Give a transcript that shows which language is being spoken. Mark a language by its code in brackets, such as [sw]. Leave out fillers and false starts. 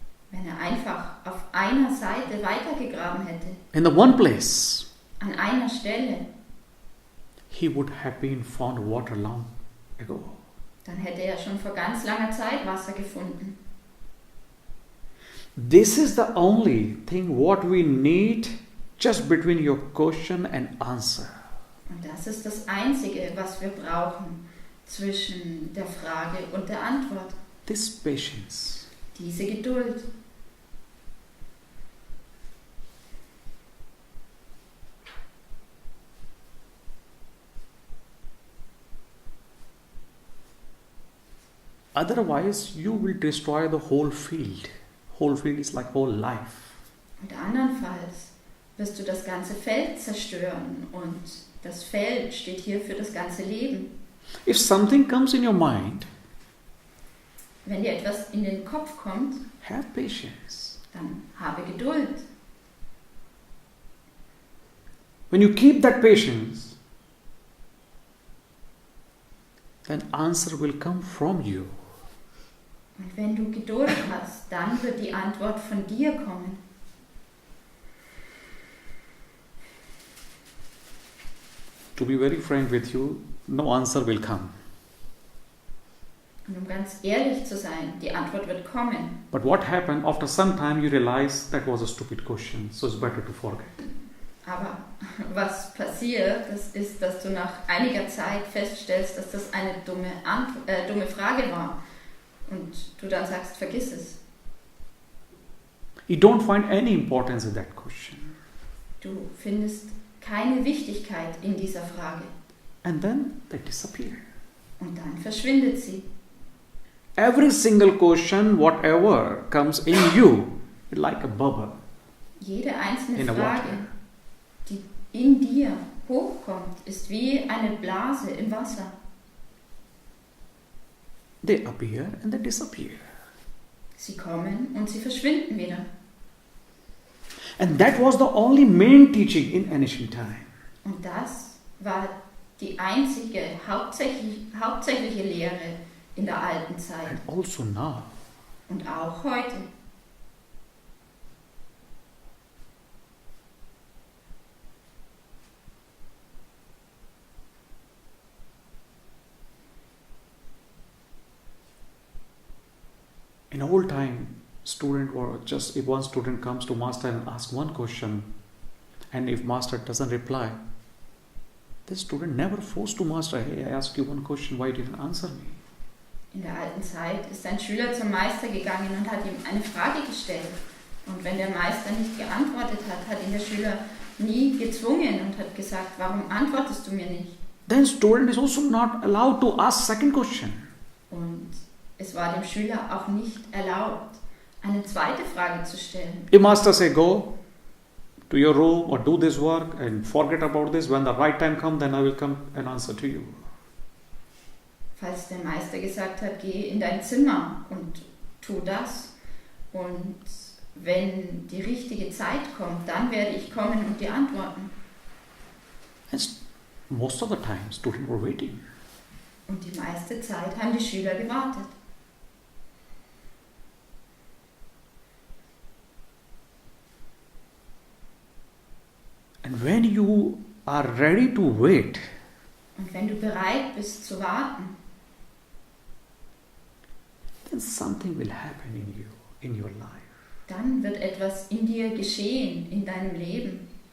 [de] Wenn er einfach auf einer Seite weitergegraben hätte, [en] in the one place, [de] an einer Stelle, [en] he would have been found water long ago. [de] dann hätte er schon vor ganz langer Zeit Wasser gefunden. [en] This is the only thing what we need just between your question and answer. [de] Und das ist das Einzige, was wir brauchen zwischen der Frage und der Antwort. [en] This patience. [de] Diese Geduld. [en] Otherwise, you will destroy the whole field. Whole field is like whole life. [de] Und andernfalls wirst du das ganze Feld zerstören und das Feld steht hier für das ganze Leben. [en] If something comes in your mind, [de] Wenn dir etwas in den Kopf kommt, [en] have patience. [de] dann habe Geduld. [en] When you keep that patience, then answer will come from you. [de] Und wenn du Geduld hast, dann wird die Antwort von dir kommen. [en] To be very frank with you, no answer will come. [de] Und um ganz ehrlich zu sein, die Antwort wird kommen. [en] But what happened, after some time you realize that was a stupid question, so it's better to forget. [de] Aber was passiert, das ist, dass du nach einiger Zeit feststellst, dass das eine dumme Frage war. Und du dann sagst, vergiss es. [en] You don't find any importance in that question. [de] Du findest keine Wichtigkeit in dieser Frage. [en] And then they disappear. [de] Und dann verschwindet sie. [en] Every single question, whatever comes in you, like a bubble. [de] Jede einzelne [en] In the [de] Frage, [en] water. [de] die in dir hochkommt, ist wie eine Blase im Wasser. [en] They appear and they disappear. [de] Sie kommen und sie verschwinden wieder. [en] And that was the only main teaching in ancient time. [de] Und das war die einzige, hauptsächliche Lehre in der alten Zeit. [en] And also now. [de] Und auch heute. [en] In old time, student or just if one student comes to master and asks one question, and if master doesn't reply, the student never forced to master, hey, I asked you one question, why didn't you answer me? [de] In der alten Zeit ist ein Schüler zum Meister gegangen und hat ihm eine Frage gestellt. Und wenn der Meister nicht geantwortet hat, hat ihn der Schüler nie gezwungen und hat gesagt, warum antwortest du mir nicht? [en] Then student is also not allowed to ask second question. [de] Und es war dem Schüler auch nicht erlaubt, eine zweite Frage zu stellen. [en] If master say go to your room or do this work and forget about this, when the right time comes, then I will come and answer to you. [de] Falls der Meister gesagt hat, geh in dein Zimmer und tu das. Und wenn die richtige Zeit kommt, dann werde ich kommen und dir antworten. [en] And most of the time, students were waiting. [de] Und die meiste Zeit haben die Schüler gewartet. [en] And when you are ready to wait, [de] Und wenn du bereit bist zu warten, [en] then something will happen in you, in your life. [de] dann wird etwas in dir geschehen, in deinem Leben.